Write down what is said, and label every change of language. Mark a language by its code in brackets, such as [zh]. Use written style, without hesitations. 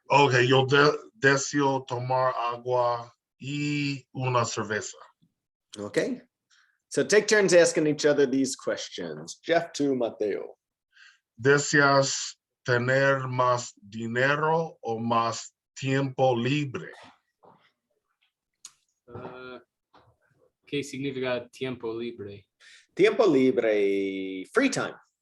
[es] Okay, yo deseo tomar agua y una cerveza. [en] Okay. So take turns asking each other these questions. Geoff to Mateo. [es] ¿Deseas tener más dinero o más tiempo libre? ¿Qué significa tiempo libre? Tiempo libre, [en] free time.